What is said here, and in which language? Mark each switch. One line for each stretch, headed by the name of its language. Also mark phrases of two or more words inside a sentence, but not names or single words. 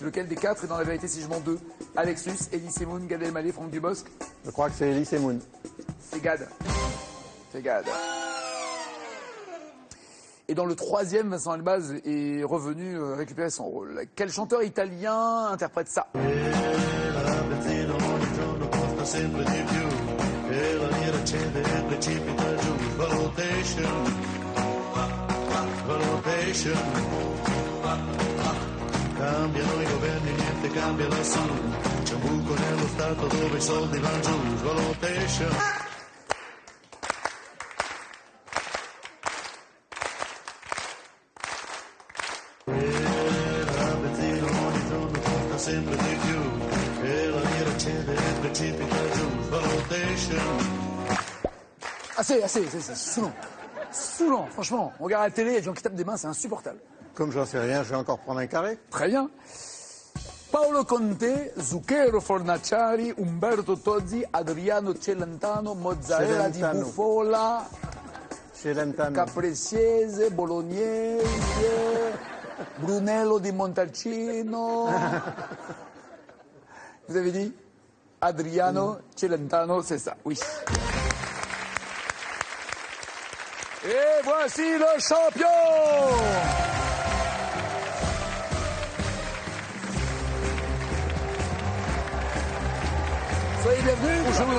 French: Lequel des 4 est dans La vérité si je mens 2? Alex Lutz, Elie Semoun, Gad Elmaleh, Franck Dubosc? Je crois que c'est Elie Semoun. C'est Gad. C'est Gad. Et dans le troisième, Vincent Elbaz est revenu récupérer son rôle. Quel chanteur italien interprète ça?
Italian: Cambiano i governi, niente cambia lassù. C'è un buco nello Stato dove i soldi vanno giù. Svalopation. La benzina ogni giorno costa sempre di più. E la lira cede e precipita giù. Svalopation.
French: C'est saoulant. Saoulant, franchement. On regarde la télé, il y a des gens qui tapent des mains, c'est insupportable. Comme j'en sais rien, je vais encore prendre un carré. Très bien. Paolo Conte, Zucchero Fornaciari, Umberto Tozzi, Adriano Celentano, Mozzarella di Bufala, Capresiese, Bolognese, Brunello di Montalcino. Vous avez dit Adriano Celentano, c'est ça, oui. Et voici le champion! Soyez bienvenus, bonjour.